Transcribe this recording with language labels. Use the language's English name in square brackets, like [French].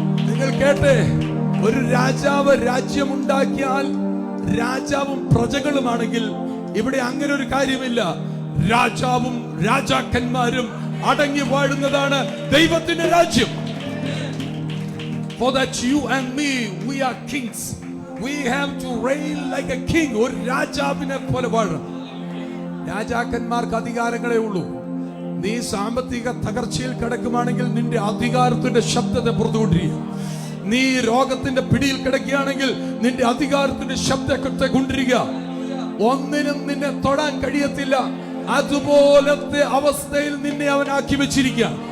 [Malayalam] നിങ്ങൾ കേട്ടെ, ഒരു രാജാവ് രാജ്യമുണ്ടാക്കിയാൽ രാജാവും പ്രജകളുമാണെങ്കിൽ ഇവിടെ അങ്ങനെ ഒരു കാര്യമില്ല. രാജാവും രാജാക്കന്മാരും അടങ്ങി വാഴുന്നതാണ് ദൈവത്തിന്റെ രാജ്യം. [English] For that you and me, we are kings. We have to reign like a king. [Malayalam] ഒരു രാജാവിനെ പോലെ വാഴണം. രാജാക്കന്മാർക്ക് അധികാരങ്ങളേ ഉള്ളൂ. നീ സാമ്പത്തിക തകർച്ചയിൽ കിടക്കുവാണെങ്കിൽ നിന്റെ അധികാരത്തിന്റെ ശബ്ദത്തെ പുറത്തുകൊണ്ടിരിക്കുക. നീ രോഗത്തിന്റെ പിടിയിൽ കിടക്കുകയാണെങ്കിൽ നിന്റെ അധികാരത്തിന്റെ ശബ്ദത്തെ കൊണ്ടിരിക്കുക. ഒന്നിനും നിന്നെ തൊടാൻ കഴിയത്തില്ല. അതുപോലത്തെ അവസ്ഥയിൽ നിന്നെ അവൻ ആക്കി വെച്ചിരിക്കുക.